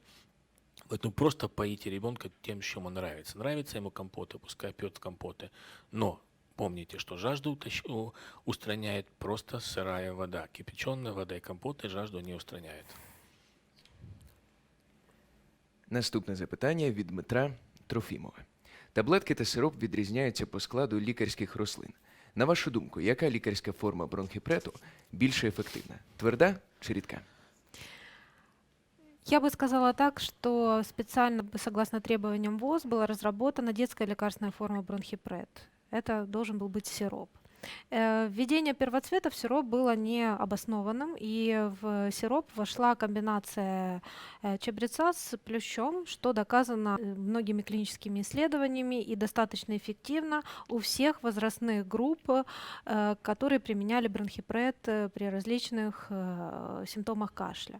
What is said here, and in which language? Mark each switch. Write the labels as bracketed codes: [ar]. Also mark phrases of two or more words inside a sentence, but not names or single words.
[ru] Поэтому просто поите ребенка тем, что ему нравится. Нравится ему компоты, пускай пьет компоты. Но помните, что жажду устраняет просто сырая вода. Кипяченая вода и компоты жажду не устраняют. [uk] Наступне запитання від Дмитра Трофімова. Таблетки та сироп відрізняються по складу лікарських рослин. На вашу думку, яка лікарська форма бронхіпрету більше ефективна? Тверда чи рідка? [ru] Я бы сказала так, что специально, согласно требованиям ВОЗ, была разработана детская лекарственная форма бронхипред. Это должен был быть сироп. Введение первоцвета в сироп было необоснованным, и в сироп вошла комбинация чабреца с плющом, что доказано многими клиническими исследованиями и достаточно эффективно у всех возрастных групп, которые применяли бронхипред при различных симптомах кашля.